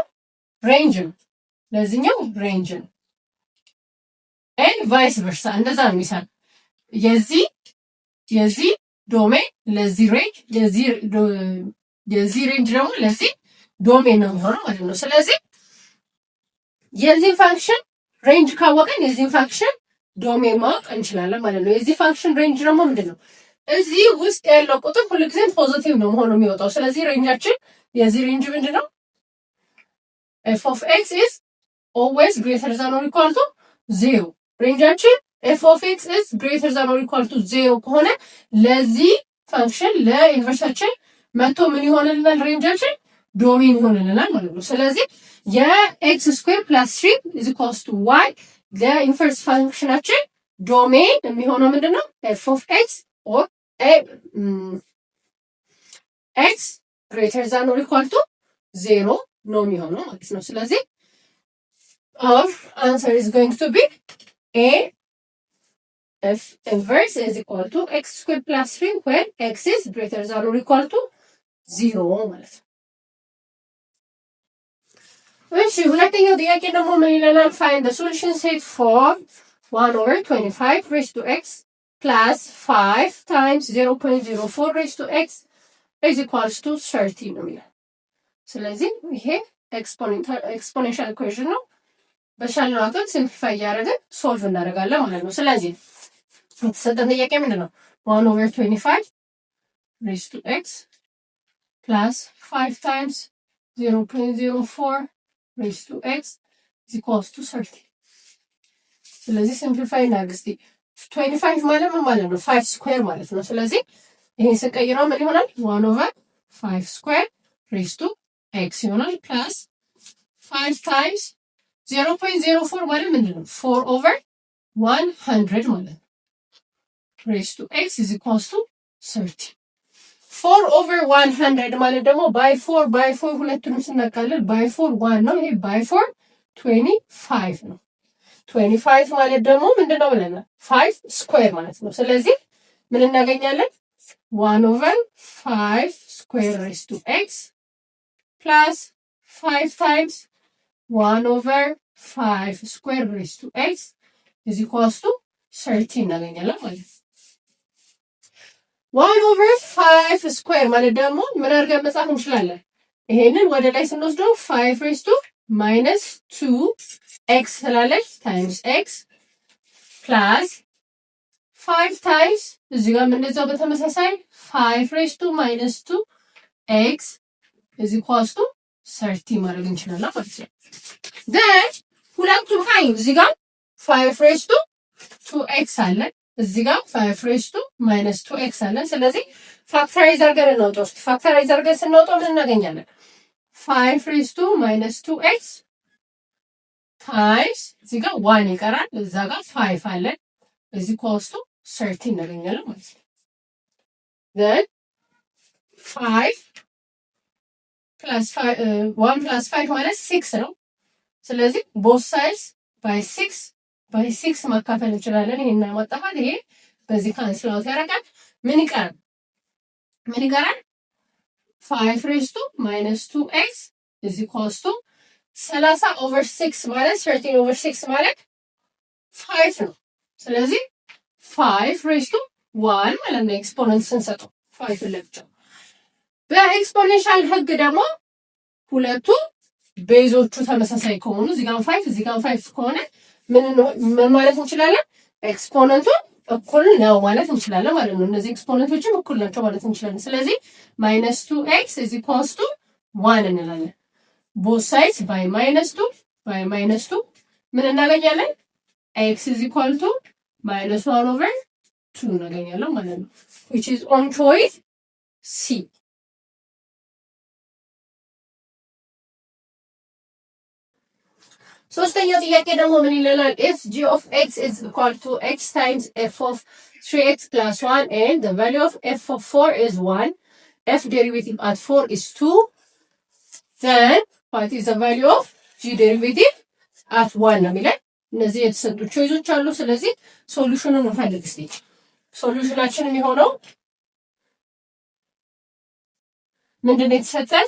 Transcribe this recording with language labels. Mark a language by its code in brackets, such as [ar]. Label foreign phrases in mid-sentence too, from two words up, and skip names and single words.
[am] ሬንጅ ነው። ለዚህኛው ሬንጅ ነው። [en] and vice versa [am] እንደዛ ነው የሚሰራው። የዚህ ዶሜን ለዚህ ሬንጅ፣ የዚህ ሬንጅ ደግሞ ለዚህ ዶሜን ነው የሚሆነው ማለት ነው። ስለዚህ የዚህ ፋንክሽን ሬንጅ ካወቀን የዚህ ፋንክሽን ዶሜን ማወቅ እንችላለን ማለት ነው። የዚህ ፋንክሽን ሬንጅ ደግሞ ምንድነው? እዚህ ውስጥ ያለው ቁጥር ሁልጊዜም ፖዚቲቭ ነው መሆኑ የሚወጣው። ስለዚህ ሬንጃችን የዚህ ሬንጅ ምንድነው? [en] f of x is always greater than or equal to 0። ሬንጃችን f of x is greater than or equal to 0 [am] ከሆነ ለዚህ ፋንክሽን ለኢንቨርሳችን መቶ ምን ይሆንልናል? ሬንጃችን ዶሜን ይሆንልናል ማለት ነው። ስለዚህ [en] x squared plus 3 is equals to y [am] ለኢንቨርስ ፋንክሽናችን ዶሜን የሚሆነው ምንድነው? [en] f of x or x greater than or equal to 0 [am] ነው የሚሆነው ማለት ነው። ስለዚህ [en] our answer is going to be a f inverse is equal to x squared plus 3 when x is greater than or equal to 0 [am] ማለት ነው። እሺ ሁለተኛው ጥያቄ ደግሞ ምን ይለናል? [en] find the solution set for 1/25 raised to x plus 5 times 0.04 raised to x is equals to 30 [am] ነው የሚለው። ስለዚህ ይሄ [en] exponential equation [am] ነው። በሻልነው አቅም ሲምፕሊፋይ እያደረግን ሶልቭ እናደርጋለን ማለት ነው። ስለዚህ የተሰጠን ጥያቄ ምንድን ነው? [en] 1/25 raised to x plus 5 times 0.04 raised to x is equals to 30። [am] ስለዚህ ሲምፕሊፋይ እናድርግ እስቲ። 25 ማለት ምን ማለት ነው? 5 ስኩዌር ማለት ነው። ስለዚህ ይሄን ስንቀይረው ምን ይሆናል? 1/5 ስኩዌር [en] raised to x [am] ይሆናል ፕላስ 5 times 0.04 ማለት ምንድን ነው? 4/100 ማለት ነው። [en] raised to x is equals to 30። [am] 4/100 ማለት ደግሞ ባይ 4 ሁለቱንም ስናካልል ባይ 4 1 ነው። ይሄ ባይ 4 25 ነው። 25 ማለት ደግሞ ምንድነው ብለናል? 5 ስኩዌር ማለት ነው። ስለዚህ ምን እናገኛለን? [en] 1/5 ስኩዌር raised to x plus 5 times 1/5 ስኩዌር raised to x is equals to 30 [am] እናገኛለን ማለት ነው። 1/5 ስኩዌር ማለት ደግሞ ምን አድርገን መጻፍ እንችላለን? ይሄንን ወደ ላይ ስንወስደው [en] 5 raised to minus 2 x ስላለች times x plus 5 [am] times እዚህ ጋር እንደዛው በተመሳሳይ [en] 5 raised to minus 2 x is equals to 30 [am] ማድረግ እንችላለን ማለት ነው። then ሁለቱም ሀይል እዚህ ጋር [en] 5 raised to 2x [am] አለ እዚህ ጋር [en] 5 raised to minus 2x [am] አለ። ስለዚህ ፋክተራይዝ አድርገን እናውጣው። ፋክተራይዝ አድርገን ስናውጣው ምን እናገኛለን? [en] 5 raised to minus 2x times [am] እዚህ ጋር 1 ይቀራል እዛ ጋር 5 አለ እዚህ ኮስቱ 30 እናገኛለን ማለት ነው። then 5 plus 5 1 plus 5 ማለት 6 ነው። ስለዚህ [en] both sides by 6 [am] ማካፈል እንችላለን። ይሄን ማጣፋት ይሄ በዚህ [en] cancel out [am] ያደርጋል። ምን ይቀራል? [en] 5 raised to minus 2x is equals to 30 over 6 [am] ማለት [en] 13 over 6 [am] ማለት 5 ነው። ስለዚህ [en] 5 raised to 1 [am] ማለት ነው ኤክስፖነንት ስንሰጠው 5 ለብቻው። በኤክስፖኔንሻል ህግ ደግሞ ሁለቱ ቤዞቹ ተመሳሳይ ከሆኑ እዚህ ጋር 5 እዚህ ጋር 5 ከሆነ ምን ማለት እንችላለን? ኤክስፖነንቱ እኩል ነው ማለት እንችላለን ማለት ነው። እነዚህ ኤክስፖነንቶችም እኩል ናቸው ማለት እንችላለን። ስለዚህ -2x [en] is equals to 1 [am] እንላለን። [en] both sides by -2 [am] ምን እናገኛለን? [en] x is equal to -1 over 2 [am] እናገኛለን ማለት ነው። [en] which is on choice C። [am] ሶስተኛው ጥያቄ ደግሞ ምን ይላል? [en] if g of x is equal to x times f of 3x plus 1 and the value of f of 4 is 1, f derivative at 4 is 2, then what is the value of g derivative at 1 [am] ነው የሚለን። እነዚህ የተሰጡ ቾይዞች አሉ። ስለዚህ ሶሉሽኑን እንፈልግ እስቲ። ሶሉሽናችን የሚሆነው ምንድነው የተሰጠን?